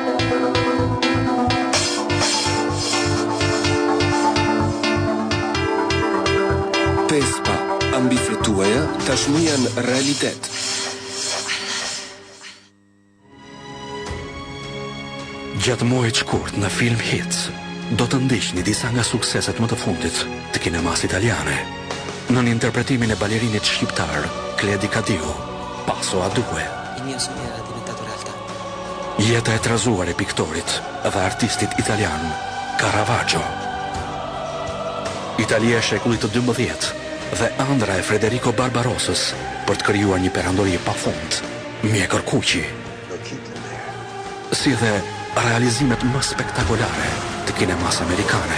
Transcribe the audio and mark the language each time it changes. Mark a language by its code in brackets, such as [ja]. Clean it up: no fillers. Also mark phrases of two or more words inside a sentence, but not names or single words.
[sq] Pespa, ambicet tuaja tashmë janë realitet. Gjatë muajit shkurt në Film Hits, do të ndiqni disa nga sukseset më të fundit të kinemas italiane, në interpretimin e balerinit shqiptar Cledi Cadiu, Paso a Due. [it] Il mio sogno era diventato realtà. [sq] Jeta e trazuar e piktorit dhe artistit italian Caravaggio. Italia e shekullit të 12 dhe ëndra e Federico Barbarossës për të krijuar një perandori pafund, mjekër kuqi. Si dhe realizimet më spektakolare të kinemas amerikane.